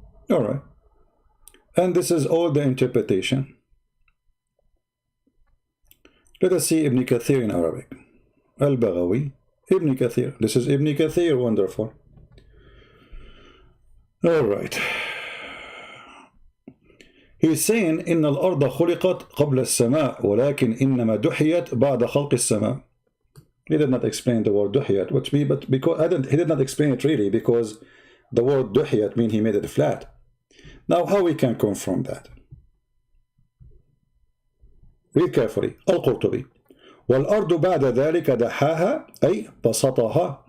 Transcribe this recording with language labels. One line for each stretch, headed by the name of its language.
English: All right. And this is all the interpretation. Let us see Ibn Kathir in Arabic. Al-Baghawi, Ibn Kathir. This is Ibn Kathir, wonderful. All right.
Arabic: He's saying إن الأرض خلقت قبل السماء ولكن إنما دحيت بعد خلق السماء.
English: He did not explain the word دحيت, which means, but because he did not explain it really, because the word دحيت means he made it flat. Now, how we can confirm that? Read carefully. Al-Qurtubi.
Arabic: والأرض بعد ذلك دحاها أي بسطها.